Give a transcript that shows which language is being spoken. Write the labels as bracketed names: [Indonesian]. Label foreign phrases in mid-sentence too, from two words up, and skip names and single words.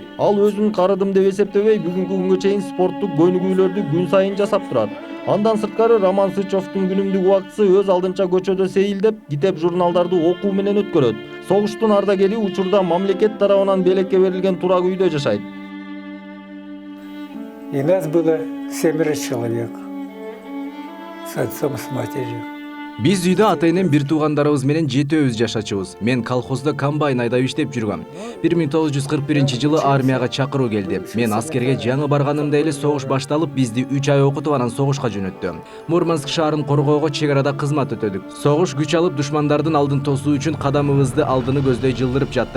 [Kyrgyz] Ал өзүн карыдым деп эсептебей, бүгүнкү күнгө чейин спорттук көнүгүүлөрдү күн сайын жасап турат. Андан сырткары Роман Сычевдун күнүмдүк убактысы өз алдынча көчөдө сейилдеп, китеп журналдарды окуу менен өткөрөт. Согуштун ардагери учурда мамлекет тарабынан белекке берилген турак үйдө жашайт. [Russian] И нас было 7 человек с отцом, с матерью. [Kyrgyz] Биз үйдө ата-энем бир туугандарыбыз менен 7 жашачубуз. Мен колхоздо комбайн айдап иштеп жүргөм. 1941-жылы армияга чакыруу келди. Мен аскерге жаңы барганымда эле согуш башталып, бизди 3 ай окутуп анан согушка жөнөттү. Мурманск шаарын коргоого чек арада кызмат өтөдүк. Согуш күч алып душмандардын алдын тосуу үчүн кадамыбызды алдыны көздөй жылдырып жаттык.